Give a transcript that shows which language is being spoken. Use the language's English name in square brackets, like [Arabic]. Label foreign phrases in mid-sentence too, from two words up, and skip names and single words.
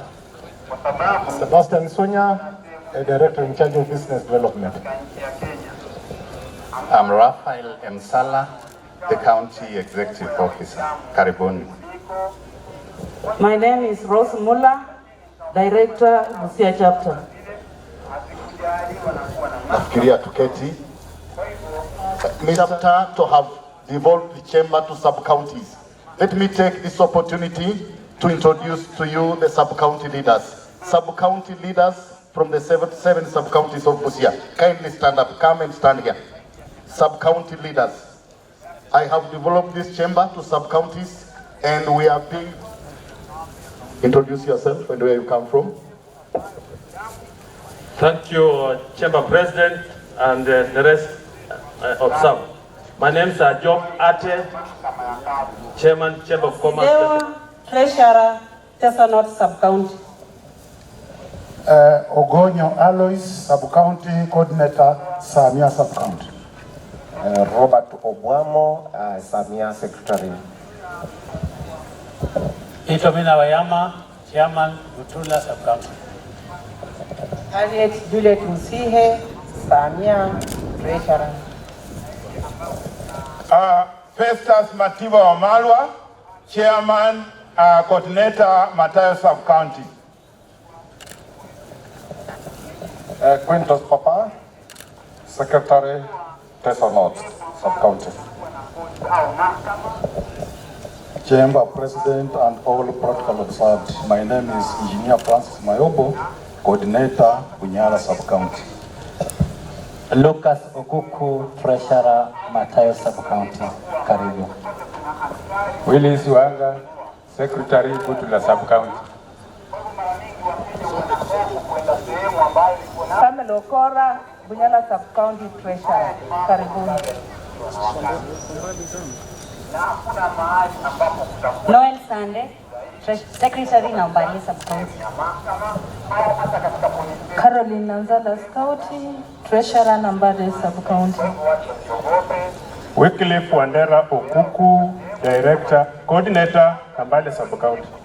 [English] Sebastian Sunya, a Director in charge of business development. I'm Raphael Msala, the County Executive Officer. Karibuni. My name is Rose Muller, Director, Busia Chapter. [Swahili] Nafikiria tuketi. [English] Chapter to have devolved the chamber to sub-counties. Let me take this opportunity to introduce to you the sub-county leaders. Sub-county leaders from the seven sub-counties of Busia. Kindly stand up, come and stand here. Sub-county leaders. I have developed this chamber to sub-counties, and we are being... Introduce yourself and where you come from. Thank you, Chamber President, and the rest observe. My name is Job Ate, Chairman, Chamber of Commerce. Treasurer, Tesanot Sub-County. Ogonyo Alois, Sub-County Coordinator, Samia Sub-County. Robert Obwamo, Samia Secretary. Itomina Wayama, Chairman, Butula Sub-County. Harriet Juliet Musihe, Samia, Treasurer. Festus Matiba Wamalwa, Chairman, Coordinator, Matayo Sub-County. Quintus Papa, Secretary, Teso North Sub-County. Chamber President and all protocol observed. My name is Engineer Francis Mayobo, Coordinator, Bunyala Sub-County. Lucas Okuku, Treasurer, Matayo Sub-County. Karibu. Willis Wanga, Secretary, Butula Sub-County. Samuel Okora, Bunyala Sub-County Treasurer. Karibuni. Noel Sande, Secretary Nambali Sub-County. Caroline Nanzala Scouty, Treasurer Nambali Sub-County. Wycliffe Wandera Okuku, Director, Coordinator, Nambali Sub-County.